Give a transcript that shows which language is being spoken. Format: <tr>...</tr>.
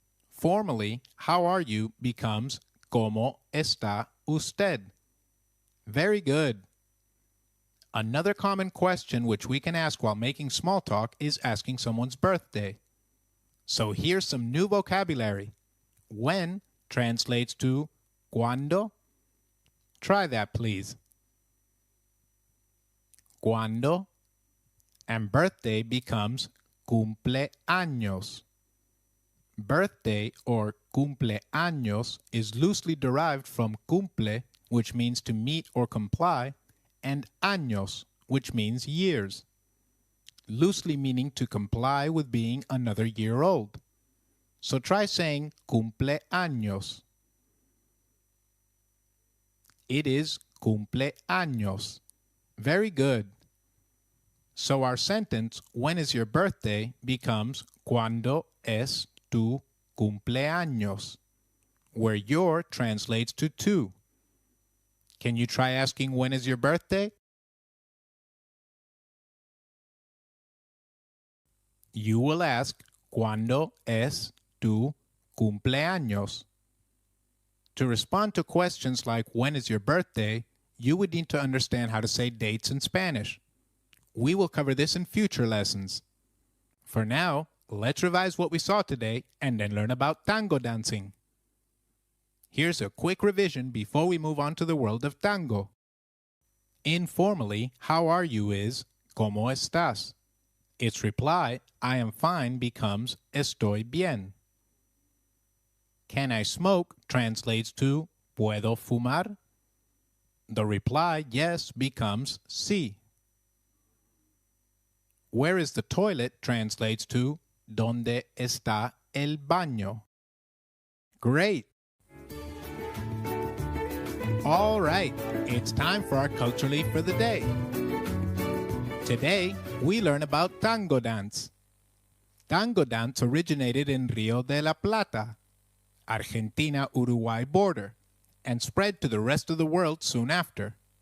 <en>Formally, how are you becomes ¿Cómo está usted? Very good. Another common question which we can ask while making small talk is asking someone's birthday. So here's some new vocabulary. When translates to ¿Cuándo? Try that, please. ¿Cuándo? And birthday becomes cumpleaños. Birthday or cumpleaños is loosely derived from cumple, which means to meet or comply, and años, which means years, loosely meaning to comply with being another year old. So try saying cumpleaños. It is cumpleaños. Very good. So our sentence, when is your birthday, becomes ¿Cuándo es tu cumpleaños? Where your translates to tu. Can you try asking when is your birthday?</en> <es>You will ask ¿Cuándo es tu cumpleaños?</es> <en>To respond to questions like when is your birthday, you would need to understand how to say dates in Spanish. We will cover this in future lessons. For now, let's revise what we saw today and then learn about tango dancing. Here's a quick revision before we move on to the world of tango. Informally, how are you is ¿Cómo estás? Its reply, I am fine, becomes estoy bien. Can I smoke translates to ¿Puedo fumar? The reply, yes, becomes sí. Where is the toilet translates to ¿Dónde está el baño? Great! All right, it's time for our Culturally for the Day. Today, we learn about tango dance. Tango dance originated in Rio de la Plata, Argentina-Uruguay border, and spread to the rest of the world soon after.</en>